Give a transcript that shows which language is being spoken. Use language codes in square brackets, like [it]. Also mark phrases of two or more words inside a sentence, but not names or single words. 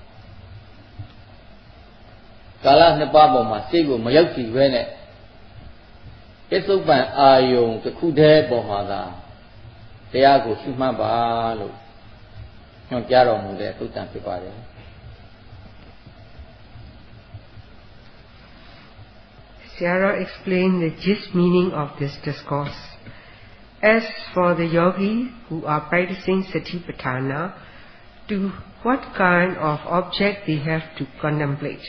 [my] ကာလနှစ်ပါးပေါ်မှာစိတ်ကိုမရောက်စီပဲနဲ့ပစ္စုပန်အာယုံတစ်ခုတည်းပေါ်မှာသာတရားကိုရှုမှတ်ပါလို့ညွှန်ကြားတော်မူတဲ့သုတ်တံဖြစ်ပါတယ် [en] Shara explained the gist meaning of this discourse. As for the yogi who are practicing Satipatthana, to what kind of object they have to contemplate?